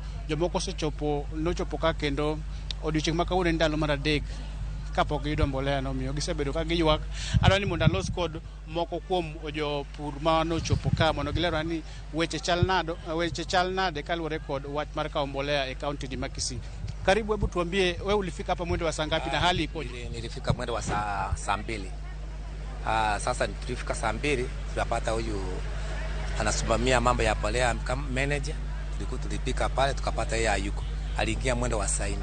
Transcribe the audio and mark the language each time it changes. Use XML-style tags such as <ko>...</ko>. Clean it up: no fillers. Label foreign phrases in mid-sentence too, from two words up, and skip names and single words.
<luo>Jomoko nochopo ka kendo odiochieng' ma kawuono ndalo mar adek kapok giyudo mbolea no, miyo gisebedo ka giywak. Adwani mondo alos kod moko kuom jopur ma nochopo ka mondo gilero ni weche chal nade kaluwore kod wach mar kawo mbolea e kaunti ma Kisii.</luo> <sw>Karibu, hebu tuambie wewe ulifika hapa mwendo wa saa ngapi na hali ipoje? Nilifika mwendo wa saa 2. Sasa tulifika saa 2 tunapata huyu anasimamia mambo ya mbolea kama manager. Tulipika pale tukapata yeye hayuko. Aliingia mwendo wa saa 4.</sw>